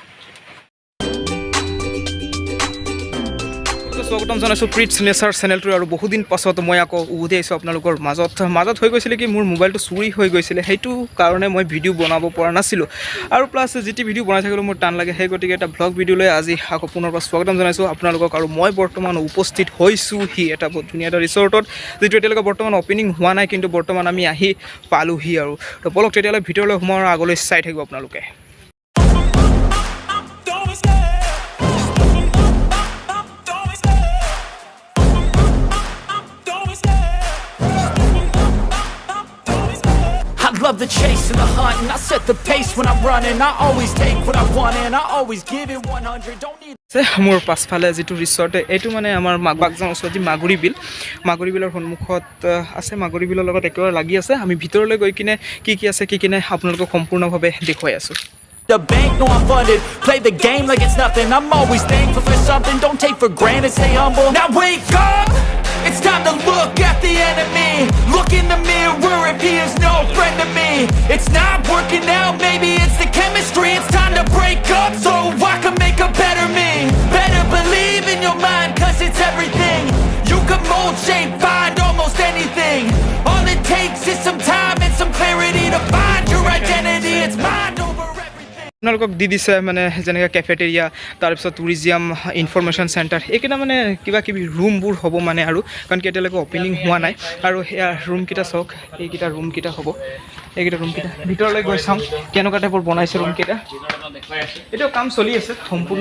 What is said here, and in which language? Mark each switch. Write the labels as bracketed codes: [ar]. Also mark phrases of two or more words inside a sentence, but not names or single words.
[as] স্বাগতম জনাইছোঁ প্ৰিটছ নেচাৰ চেনেলটোৰ আৰু বহুদিন পাছত মই আকৌ উভতি আহিছোঁ আপোনালোকৰ মাজত হৈ গৈছিলে কি মোৰ মোবাইলটো চুৰি হৈ গৈছিলে সেইটো কাৰণে মই ভিডিঅ' বনাব পৰা নাছিলোঁ আৰু প্লাছ যিটি ভিডিঅ' বনাই থাকিলেও মোৰ টান লাগে সেই গতিকে এটা ব্লগ ভিডিঅ'লৈ আজি আকৌ পুনৰ পৰা স্বাগতম জনাইছোঁ আপোনালোকক আৰু মই বৰ্তমান উপস্থিত হৈছোঁহি এটা বহুত ধুনীয়া এটা ৰিচৰ্টত যিটো এতিয়ালৈকে বৰ্তমান অপেনিং হোৱা নাই কিন্তু বৰ্তমান আমি আহি পালোহি আৰু তো বলক তেতিয়াহ'লে ভিতৰলৈ সোমোৱাৰ আগলৈ চাই থাকিব আপোনালোকে [en] Love the chase and the hunt and I set the pace when I'm running I always take what I want and I always give it 100 don't need [as] মোৰ পাছফালে যিটো ৰিচৰ্ট এইটো মানে আমাৰ বাগজান ওচৰত যি মাগুৰী বিলৰ সন্মুখত আছে মাগুৰী বিলৰ লগত একেবাৰে লাগি আছে আমি ভিতৰলৈ গৈ কিনে কি আছে কি নাই আপোনালোকক সম্পূৰ্ণভাৱে দেখুৱাই আছোঁ [en] The bank, know I'm funded. Play the game like it's nothing. I'm always thankful for something. Don't take for granted, stay humble. Now wake up! It's time to look at the enemy. Look in the mirror if he is no friend to me. It's not working out, maybe it's the chemistry. It's time to break up so I can make a better me. Better believe in your mind, cause it's everything. You can mold, shape, find almost anything. All it takes is some time and some clarity to find your identity. It's mind over everything. [as] আপোনালোকক দি দিছে মানে যেনেকৈ কেফেটেৰিয়া তাৰপিছত [en] tourism information center [as] এইকেইটা মানে কিবা কিবি ৰুমবোৰ হ'ব মানে আৰু কাৰণ কি এতিয়ালৈকে অপেনিং হোৱা নাই আৰু সেয়া ৰুমকেইটা চাওক এইকেইটা ৰুমকেইটা হ'ব এইকেইটা ৰুমকেইটা ভিতৰলৈ গৈ চাওঁ কেনেকুৱা টাইপৰ বনাইছে ৰুমকেইটা এতিয়াও কাম চলি আছে সম্পূৰ্ণ